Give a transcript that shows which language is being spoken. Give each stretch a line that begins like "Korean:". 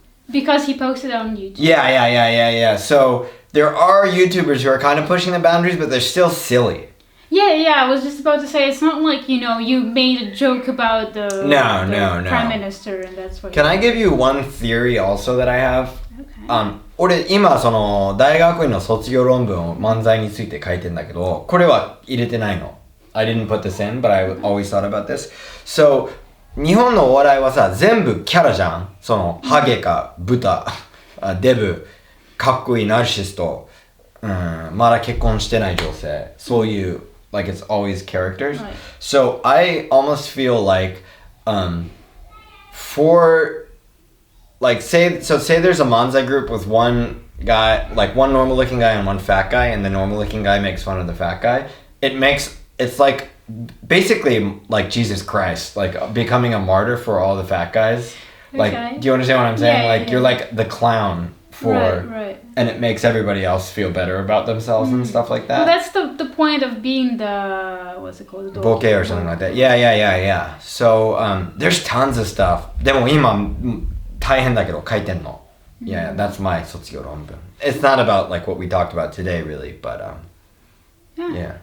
English: Because he posted it on YouTube. Yeah. So there are YouTubers who are kind of pushing the boundaries, but they're still silly. Yeah, I was just about to say, it's not like, you made a joke about the Prime Minister and that's what... Can I give you one theory also that I have? Okay.
Japanese: 俺今その大学院の卒業論文を漫才について書いてんだけど、これは入れてないの。
English: I didn't put this in, but I always thought about this.
Japanese: So, 日本のお笑いはさ、全部キャラじゃん。その、ハゲか、豚、デブ、かっこいいナルシスト、まだ結婚してない女性、そういう、
English: like it's always characters. Right. So I almost feel like, for, like say there's a manzai group with one guy, like one normal looking guy and one fat guy, and the normal looking guy makes fun of the fat guy. It's like basically like Jesus Christ, like becoming a martyr for all the fat guys. Like, okay. Do you understand what I'm saying? Yeah, like, you're like the clown for, right. And it makes everybody else feel better about themselves and stuff like that. Well, that's the point of being the, what's it called? Bokeh or something like that. Yeah. So, there's tons of stuff.
Japanese: でも今大変だけど書いてんの.
English: Yeah, that's my 卒業論文. It's not about like what we talked about today really, but yeah.